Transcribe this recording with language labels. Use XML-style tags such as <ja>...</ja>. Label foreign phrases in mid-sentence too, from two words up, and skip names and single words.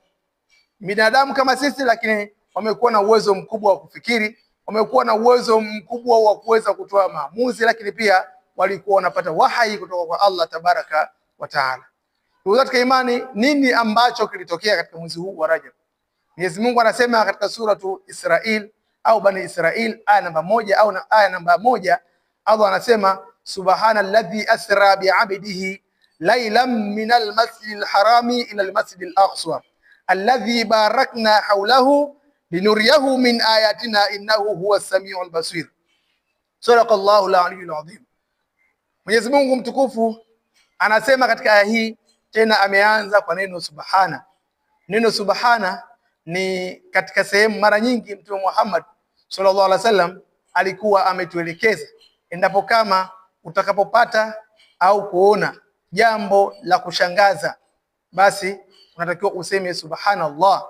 <sw>Binadamu kama sisi, lakini wamekuwa na uwezo mkubwa wa kufikiri, wamekuwa na uwezo mkubwa wa kuweza kutoa maamuzi, lakini pia walikuwa wanapata wahai kutoka kwa Allah</sw> <ar>تبارك وتعالى.</ar> <sw>Ndugu katika imani, nini ambacho kilitokea katika mwezi huu wa Rajab? Mwenyezi Mungu anasema katika suratu Israil au Bani Israil aya namba 1 au aya namba 1, Allah anasema</sw> <ar>سبحان الذي أسرى بعبده ليلا من المسجد الحرام إلى المسجد الأقصى الذي باركنا حوله لنريه من آياتنا إنه هو السميع البصير. صدق الله العلي العظيم.</ar> <sw>Mwenyezi Mungu mtukufu anasema katika aya hii, tena ameanza kwa neno subhana. Neno subhana ni katika sehemu mara nyingi Mtume Muhammad</sw> <ar>صلى الله عليه وسلم</ar> <sw>alikuwa ametuelekeza, endapo kama utakapopata au kuona jambo la kushangaza, basi unatakiwa useme subhanallah.</sw>